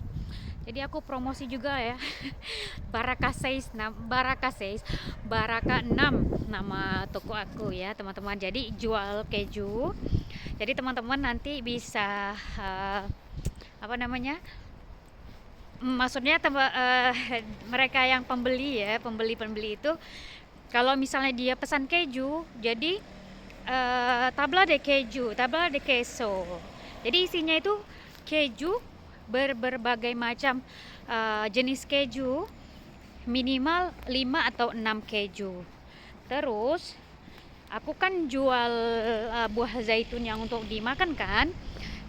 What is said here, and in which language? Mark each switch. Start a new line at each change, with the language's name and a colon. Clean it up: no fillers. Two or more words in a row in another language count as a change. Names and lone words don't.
Indonesian: Jadi aku promosi juga ya. Baraka 6 nama toko aku ya teman-teman. Jadi jual keju. Jadi teman-teman nanti bisa maksudnya mereka yang pembeli itu kalau misalnya dia pesan keju, jadi
Spanish: tabla de queso.
Indonesian: Jadi isinya itu keju berbagai macam jenis keju, minimal 5 atau 6 keju. Terus aku kan jual buah zaitun yang untuk dimakan kan.